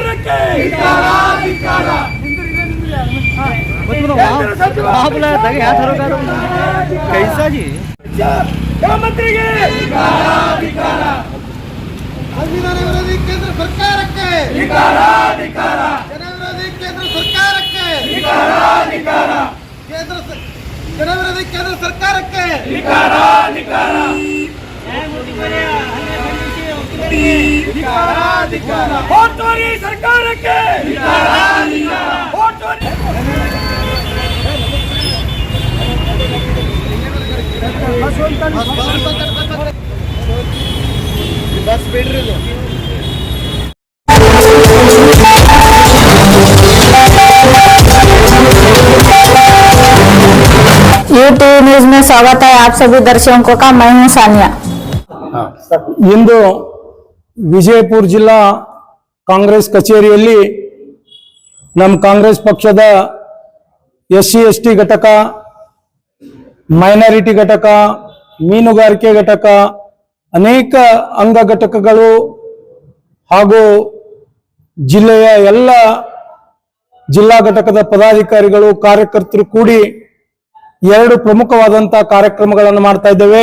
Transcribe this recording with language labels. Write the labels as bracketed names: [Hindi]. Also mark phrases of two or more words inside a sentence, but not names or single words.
[Hindi] कैसा जी [Kannada] ಮಂತ್ರಿಗೆ ಸಂವಿಧಾನ ವಿರೋಧಿ ಕೇಂದ್ರ ಸರ್ಕಾರಕ್ಕೆ ಜನ ವಿರೋಧಿ ಕೇಂದ್ರ ಸರ್ಕಾರಕ್ಕೆ ಜನ ವಿರೋಧಿ ಕೇಂದ್ರ ಸರ್ಕಾರಕ್ಕೆ ಹೋಟೋರಿ ಸರ್ಕಾರಕ್ಕೆ [Hindi] बस बैठ रहे हो यूट्यूब न्यूज में स्वागत है आप सभी दर्शकों का। मैं हूं सानिया। [Kannada] ಇಂದು ವಿಜಯಪುರ ಜಿಲ್ಲಾ ಕಾಂಗ್ರೆಸ್ ಕಚೇರಿಯಲ್ಲಿ ನಮ್ಮ ಕಾಂಗ್ರೆಸ್ ಪಕ್ಷದ SC ST ಘಟಕ, ಮೈನಾರಿಟಿ ಘಟಕ, ಮೀನುಗಾರಿಕೆ ಘಟಕ, ಅನೇಕ ಅಂಗ ಘಟಕಗಳು ಹಾಗೂ ಜಿಲ್ಲೆಯ ಎಲ್ಲ ಜಿಲ್ಲಾ ಘಟಕದ ಪದಾಧಿಕಾರಿಗಳು ಕಾರ್ಯಕರ್ತರು ಕೂಡಿ ಎರಡು ಪ್ರಮುಖವಾದಂತಹ ಕಾರ್ಯಕ್ರಮಗಳನ್ನು ಮಾಡ್ತಾ ಇದ್ದೇವೆ.